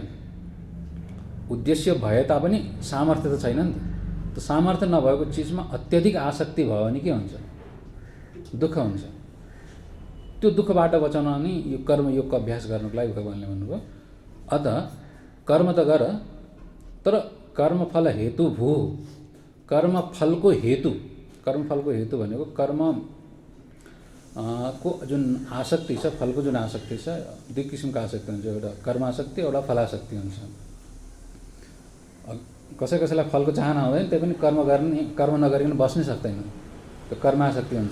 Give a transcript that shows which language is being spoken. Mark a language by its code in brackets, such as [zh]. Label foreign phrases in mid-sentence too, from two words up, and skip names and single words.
[ne] उद्देश्य भए तापनि सामर्थ्य त छैन नि त। त्यो सामर्थ्य नभएको चिजमा अत्यधिक आसक्ति भयो भने के हुन्छ? दुःख हुन्छ। त्यो दुःखबाट बचाउन नि यो कर्मयोगको अभ्यास गर्नको लागि भगवानले भन्नुभयो अत कर्म त गर, तर [sa] कर्मफल हेतु भू। [ne] कर्मफलको हेतु, कर्मफलको हेतु भनेको कर्म को जुन आसक्ति छ, फलको जुन आसक्ति छ, दुई किसिमको आसक्ति हुन्छ। एउटा कर्मासक्ति, एउटा फलासक्ति हुन्छ। कसैलाई फलको चाहना हुँदैन, त्यही पनि कर्म नगरिकन बस्नै सक्दैन, त्यो कर्मासक्ति हुन्छ।